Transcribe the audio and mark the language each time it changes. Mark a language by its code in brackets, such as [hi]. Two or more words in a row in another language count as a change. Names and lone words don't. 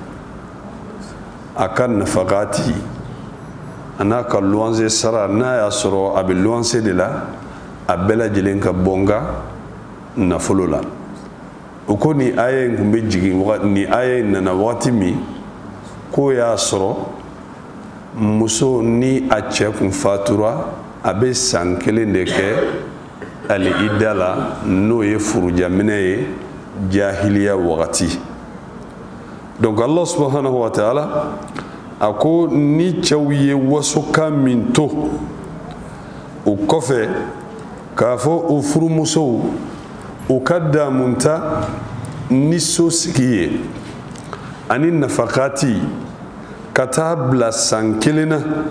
[bm] a ka nafakati a n'a ka luwanse sara n'a y'a sɔrɔ a bɛ luwanse de la a bɛɛ lajɛlen ka bɔ n ka nafolo la o ko ni aya in kun bɛ jigin ni aya in nana wagati min k'o y'a sɔrɔ muso ni a cɛ kun fatura a bɛ san kelen de kɛ ali idda la n'o ye furujaminɛ ye jahiliya wagati donc Allah [ar] سبحانه وتعالى [bm] a ko ni cɛw ye wasukan min to o kɔfɛ k'a fɔ o furumusow u ka damunta ni so sigi ye ani nafakati ka taa bila san kelen na